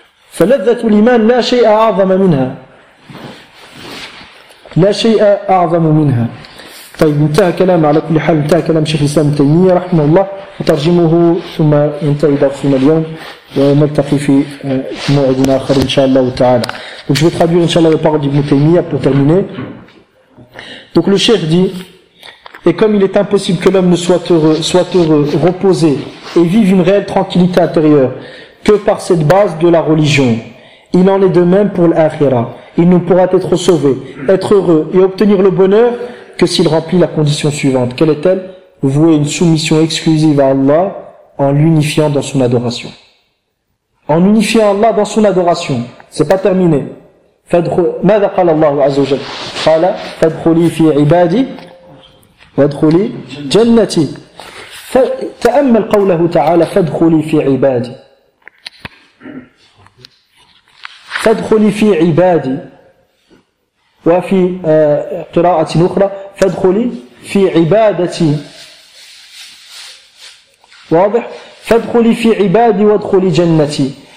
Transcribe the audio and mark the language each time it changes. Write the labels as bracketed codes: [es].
[ar] فلذة الإيمان لا شيء أعظم منها, لا شيء أعظم منها. طيب انتهى كلام, على كل حال انتهى كلام شيخ الإسلام ابن تيمية رحمه الله, وترجمه ثم ينتهي درسنا اليوم ونلتقي في موعد آخر إن شاء الله تعالى. [fr] Donc je vais traduire إن شاء الله le parole d'Ibn Taymiyyah pour terminer. Donc le cheikh dit, et comme il est impossible que l'homme ne soit heureux, reposé et vive une réelle tranquillité intérieure que par cette base de la religion, il en est de même pour l'akhira. Il ne pourra être sauvé, être heureux et obtenir le bonheur que s'il remplit la condition suivante. Quelle est-elle? Vouer une soumission exclusive à Allah en l'unifiant dans son adoration. En unifiant Allah dans son adoration. C'est pas terminé. [ar] ماذا قال الله عز وجل؟ قال فادخلي في عبادي وادخلي جنتي. فتأمل قوله تعالى فادخلي في عبادي, فادخلي في عبادي, وفي قراءة أخرى فادخلي في عبادتي, واضح؟ فادخلي في عبادي وادخلي جنتي.